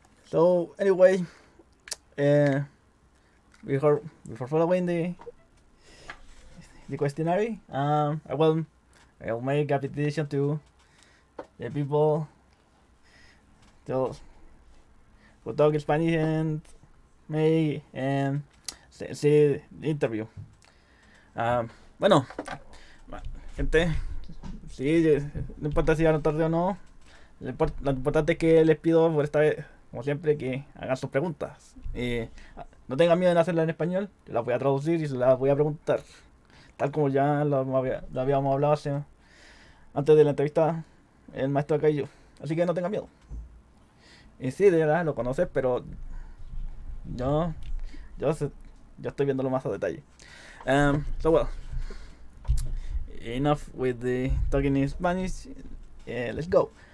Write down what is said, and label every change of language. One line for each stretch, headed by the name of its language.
English: So anyway, before following the questionnaire, I'll make a petition to the people who talk Spanish and may see the interview.
Spanish: Bueno, gente, sí, no importa si van a tarde o no, lo importante es que les pido por esta vez, como siempre, que hagan sus preguntas. No tengan miedo en hacerlas en español, yo las voy a traducir y se las voy a preguntar, tal como ya lo habíamos hablado antes de la entrevista el maestro acá y yo. Así que no tengan miedo. Y sí, de verdad lo conoces, pero yo estoy viéndolo más a detalle.
English: So well, enough with the talking in Spanish. Let's go.